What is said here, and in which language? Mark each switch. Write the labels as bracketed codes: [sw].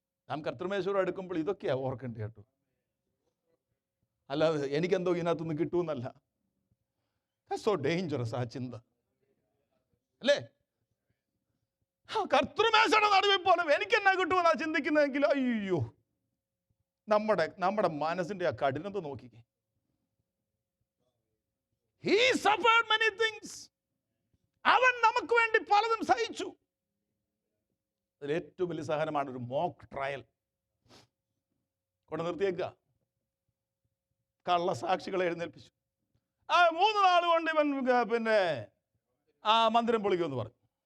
[ml] നാം കർത്തൃമേശ്വരം എടുക്കുമ്പോൾ ഇതൊക്കെയാ ഓർക്കേണ്ടത് കേട്ടോ. അല്ലാതെ എനിക്കെന്തോ ഇതിനകത്തുനിന്ന് കിട്ടുമെന്നല്ല. [en] so dangerous [ml] ആ ചിന്ത അല്ലേ? കർത്തൃമേശയുടെ നടുവിൽ പോലും എനിക്കെന്നാ കിട്ടുമെന്നാ ചിന്തിക്കുന്നതെങ്കിൽ അയ്യോ, നമ്മുടെ മനസ്സിന്റെ ആ കഠിനത നോക്കിക്കേ. [en] He suffered many things. [ml] അവൻ നമുക്ക് വേണ്ടി പലതും സഹിച്ചു. അതിൽ ഏറ്റവും വലിയ സഹനമാണ് ഒരു മോക്ക് ട്രയൽ. കൊണ്ട് നിർത്തിയേക്കുക. കള്ളസാക്ഷികളെ എഴുന്നേൽപ്പിച്ചു. 3 നാൾ കൊണ്ട് ഇവൻ പിന്നെ ആ മന്ദിരം പൊളിക്കുമെന്ന് പറഞ്ഞു.